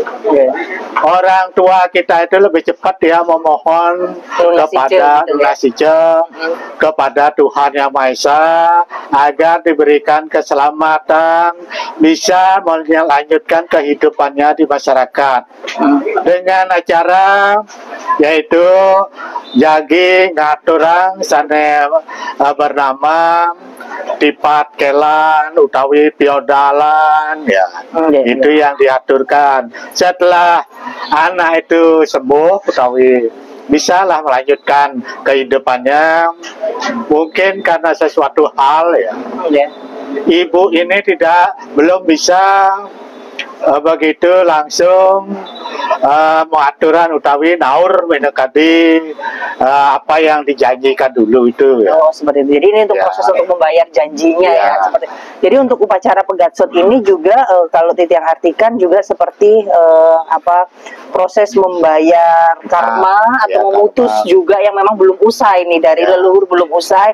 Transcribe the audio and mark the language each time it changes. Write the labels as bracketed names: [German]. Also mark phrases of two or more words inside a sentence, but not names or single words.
[Indonesian] Orang tua kita itu lebih cepat dia memohon kepada kepada Tuhan Yang Maha Esa agar diberikan keselamatan, bisa melanjutkan kehidupannya di masyarakat dengan acara yaitu [Balinese] jagi ngaturang sana [Indonesian] bernama [Balinese] tipat kelan utawi piodalan, [Indonesian] ya. Itu yang diaturkan. Setelah anak itu sembuh utawi bisalah melanjutkan kehidupannya, mungkin karena sesuatu hal, ya, ibu ini belum bisa begitu langsung mengaturan [Balinese] utawi naur [Indonesian] mendekati apa yang dijanjikan dulu itu, ya. Oh, seperti itu. Jadi ini untuk proses untuk membayar janjinya, ya. Seperti. Jadi untuk upacara pegatsot ini juga kalau Titiang artikan juga seperti proses membayar karma atau memutus karma juga yang memang belum usai nih dari leluhur, belum usai.